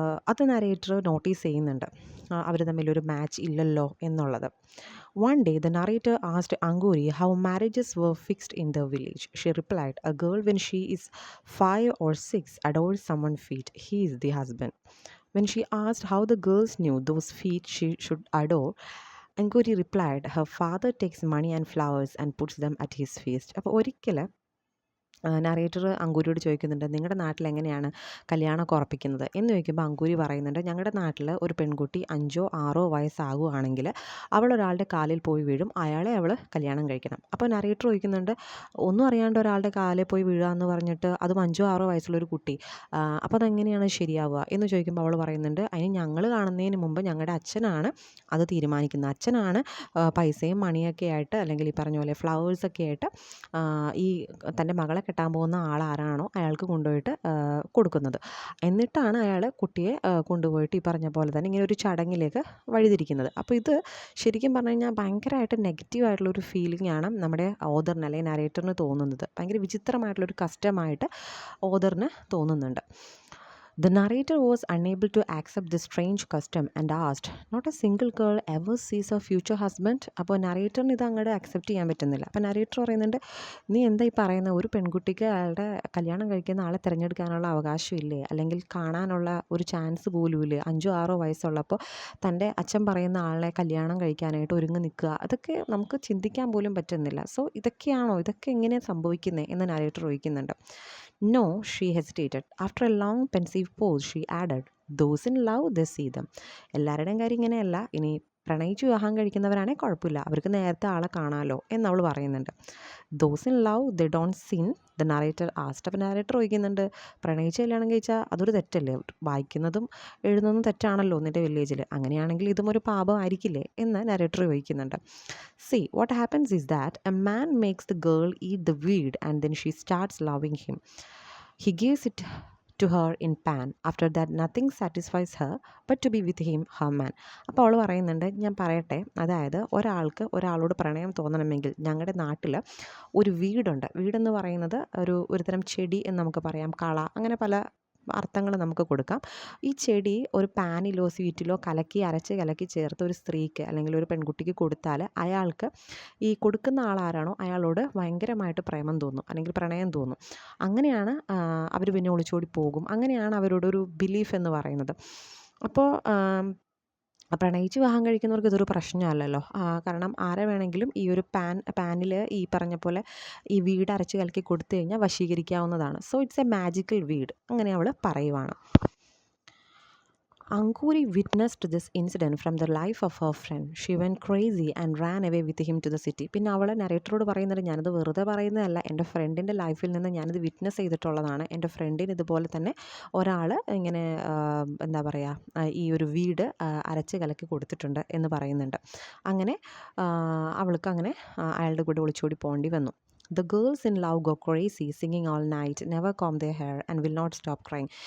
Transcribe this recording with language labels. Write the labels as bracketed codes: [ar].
[ml] അത് narrator notice ചെയ്യുന്നുണ്ട്, അവർ തമ്മിലൊരു മാച്ച് ഇല്ലല്ലോ എന്നുള്ളത്. [en] One day, the narrator asked Anguri how marriages were fixed in the village. She replied, a girl when she is 5 or 6 adores someone's feet. He is the husband. When she asked how the girls knew those feet she should adore, Anguri replied, her father takes money and flowers and puts them at his feet. [ml] അപ്പോൾ ഒരിക്കൽ narrator അങ്കൂരിയോട് ചോദിക്കുന്നുണ്ട്, നിങ്ങളുടെ നാട്ടിൽ എങ്ങനെയാണ് കല്യാണമൊക്കെ ഉറപ്പിക്കുന്നത് എന്ന് ചോദിക്കുമ്പോൾ അങ്കൂരി പറയുന്നുണ്ട്, ഞങ്ങളുടെ നാട്ടിൽ ഒരു പെൺകുട്ടി 5 or 6 വയസ്സാകുകയാണെങ്കിൽ അവൾ ഒരാളുടെ കാലിൽ പോയി വീഴും, അയാളെ അവൾ കല്യാണം കഴിക്കണം. അപ്പോൾ നരേറ്റർ ചോദിക്കുന്നുണ്ട്, ഒന്നും അറിയാണ്ട് ഒരാളുടെ കാലിൽ പോയി വീഴുക എന്ന് പറഞ്ഞിട്ട് അതും 5 or 6 വയസ്സുള്ളൊരു കുട്ടി, അപ്പോൾ അതെങ്ങനെയാണ് ശരിയാവുക എന്ന് ചോദിക്കുമ്പോൾ അവൾ പറയുന്നുണ്ട്, അതിന് ഞങ്ങൾ കാണുന്നതിന് മുമ്പ് ഞങ്ങളുടെ അച്ഛനാണ് അത് തീരുമാനിക്കുന്നത്. അച്ഛനാണ് പൈസയും മണിയൊക്കെ ആയിട്ട്, അല്ലെങ്കിൽ ഈ പറഞ്ഞ പോലെ ഫ്ലവേഴ്സൊക്കെ ആയിട്ട് ഈ തൻ്റെ മകളെ കെട്ടാൻ പോകുന്ന ആളാരാണോ അയാൾക്ക് കൊണ്ടുപോയിട്ട് കൊടുക്കുന്നത്. എന്നിട്ടാണ് അയാൾ കുട്ടിയെ കൊണ്ടുപോയിട്ട് ഈ പറഞ്ഞ പോലെ തന്നെ ഇങ്ങനെ ഒരു ചടങ്ങിലേക്ക് വഴിതിരിക്കുന്നത്. അപ്പോൾ ഇത് ശരിക്കും പറഞ്ഞു കഴിഞ്ഞാൽ ഭയങ്കരമായിട്ട് നെഗറ്റീവായിട്ടുള്ളൊരു ഫീലിംഗ് ആണ് നമ്മുടെ ഓതറിന് അല്ലെങ്കിൽ നരേറ്ററിന് തോന്നുന്നത്. ഭയങ്കര വിചിത്രമായിട്ടുള്ളൊരു കസ്റ്റമായിട്ട് ഓതറിന് തോന്നുന്നുണ്ട്. [en] The narrator was unable to accept this strange custom and asked, not a single girl ever sees her future husband? [ml] അപ്പോൾ നരേറ്ററിന് ഇത് അങ്ങോട്ട് അക്സെപ്റ്റ് ചെയ്യാൻ പറ്റുന്നില്ല. അപ്പോൾ നരേറ്റർ പറയുന്നുണ്ട്, നീ എന്താ ഈ പറയുന്നത്? ഒരു പെൺകുട്ടിക്ക് അയാളുടെ കല്യാണം കഴിക്കുന്ന ആളെ തിരഞ്ഞെടുക്കാനുള്ള അവകാശമില്ലേ? അല്ലെങ്കിൽ കാണാനുള്ള ഒരു ചാൻസ് പോലും ഇല്ലേ? 5 or 6 വയസ്സുള്ളപ്പോൾ തൻ്റെ അച്ഛൻ പറയുന്ന ആളെ കല്യാണം കഴിക്കാനായിട്ട് ഒരുങ്ങി നിൽക്കുക, അതൊക്കെ നമുക്ക് ചിന്തിക്കാൻ പോലും പറ്റുന്നില്ല. സോ ഇതൊക്കെ എങ്ങനെയാണ് സംഭവിക്കുന്നത് എന്ന് നരേറ്റർ ചോദിക്കുന്നുണ്ട്. [en] No, she hesitated. After a long pensive pause, she added, those in love, they see them. [ml] എല്ലാവരുടെയും കാര്യം ഇങ്ങനെയല്ല. ഇനി പ്രണയിച്ച് വിവാഹം കഴിക്കുന്നവരാണെങ്കിൽ കുഴപ്പമില്ല, അവർക്ക് നേരത്തെ ആളെ കാണാമല്ലോ എന്നവൾ പറയുന്നുണ്ട്. [en] Those in love, they don't sin, the narrator asked. [ml] അപ്പോൾ നരേറ്റർ ചോദിക്കുന്നുണ്ട്, പ്രണയിച്ച് കല്യാണം കഴിച്ചാൽ അതൊരു തെറ്റല്ലേ? വായിക്കുന്നതും എഴുതുന്നതും തെറ്റാണല്ലോ നിൻ്റെ വില്ലേജിൽ, അങ്ങനെയാണെങ്കിൽ ഇതും ഒരു പാപമായിരിക്കില്ലേ എന്ന് നരേറ്റർ ചോദിക്കുന്നുണ്ട്. [en] See, what happens is that a man makes the girl eat the weed and then she starts loving him. He gives it to her in pan. After that, nothing satisfies her but to be with him, her man. [ml] അപ്പോൾ അവൾ പറയുന്നുണ്ട്, ഞാൻ പറയട്ടെ, അതായത് ഒരാൾക്ക് ഒരാളോട് പ്രണയം തോന്നണമെങ്കിൽ ഞങ്ങളുടെ നാട്ടിൽ ഒരു വീടുണ്ട്. വീടെന്ന് പറയുന്നത് ഒരുതരം ചെടി എന്ന് നമുക്ക് പറയാം, കള, അങ്ങനെ പല അർത്ഥങ്ങൾ നമുക്ക് കൊടുക്കാം. ഈ ചെടി ഒരു പാനിലോ സ്വീറ്റിലോ അരച്ച് കലക്കി ചേർത്ത് ഒരു സ്ത്രീക്ക് അല്ലെങ്കിൽ ഒരു പെൺകുട്ടിക്ക് കൊടുത്താൽ അയാൾക്ക് ഈ കൊടുക്കുന്ന ആളാരാണോ അയാളോട് ഭയങ്കരമായിട്ട് പ്രേമം തോന്നും അല്ലെങ്കിൽ പ്രണയം തോന്നും. അങ്ങനെയാണ് അവർ പിന്നെ ഒളിച്ചോടി പോകും. അങ്ങനെയാണ് അവരോടൊരു ബിലീഫ് എന്ന് പറയുന്നത്. അപ്പോൾ പ്രണയിച്ച് വിവാഹം കഴിക്കുന്നവർക്ക് ഇതൊരു പ്രശ്നമല്ലല്ലോ. കാരണം ആരെ വേണമെങ്കിലും ഈ ഒരു പാനിൽ ഈ പറഞ്ഞ പോലെ ഈ വീട് അരച്ച് കലക്കി കൊടുത്തു കഴിഞ്ഞാൽ വശീകരിക്കാവുന്നതാണ്. [en] so it's a magical weed, [ml] അങ്ങനെ അവൾ പറയുവാണ്. [en] Anguri witnessed this incident from the life of her friend. She went crazy and ran away with him to the city. [ml] പിന്നെ അവൾ നരേറ്ററോട് പറയുന്നത് ഞാനത് വെറുതെ പറയുന്നതല്ല, എൻ്റെ ഫ്രണ്ടിൻ്റെ ലൈഫിൽ നിന്ന് ഞാനിത് വിറ്റ്നസ് ചെയ്തിട്ടുള്ളതാണ്. എൻ്റെ ഫ്രണ്ടിന് ഇതുപോലെ തന്നെ ഒരാൾ ഇങ്ങനെ എന്താ പറയുക ഈ ഒരു വീട് അരച്ച് കലക്കി കൊടുത്തിട്ടുണ്ട് എന്ന് പറയുന്നുണ്ട്. അങ്ങനെ അവൾക്ക് അങ്ങനെ അയാളുടെ കൂടെ ഒളിച്ചോടി പോകേണ്ടി വന്നു. [en] The girls in love go crazy, singing all night, never comb their hair and will not stop crying.